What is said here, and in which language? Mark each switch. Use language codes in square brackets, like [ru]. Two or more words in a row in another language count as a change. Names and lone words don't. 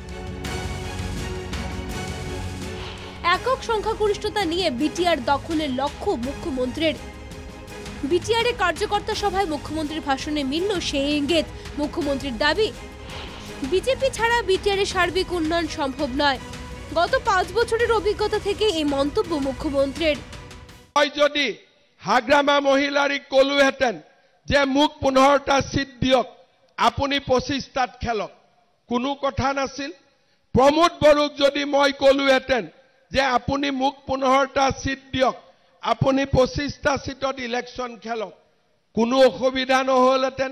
[bn] একক সংখ্যাগরিষ্ঠতা নিয়ে বিটিআর দখলের লক্ষ্য মুখ্যমন্ত্রীর। বিটিআর এর কার্যকর্তা সভায় মুখ্যমন্ত্রীর ভাষণে মিলল সেই ইঙ্গিত। মুখ্যমন্ত্রীর দাবি, বিজেপি ছাড়া বিটিআর এর সার্বিক উন্নয়ন সম্ভব নয়। গত 5 বছরের অভিজ্ঞতা থেকে এই মন্তব্য মুখ্যমন্ত্রীর। [as] যদি হাগ্রামা মহিলারি কলুহেতেন যে মুখ 15টা সিট দিয়ক, আপুনি 25টাত খেলক, কোনো কথা নাছিল। প্ৰমোদ বড়োক যদি মই কলুহেতেন যে আপুনি মুখ 15টা সিট দিয়ক, আপুনি 25টা সিটত ইলেকশন খেলক, কোনো অসুবিধা নহলহেঁতেন।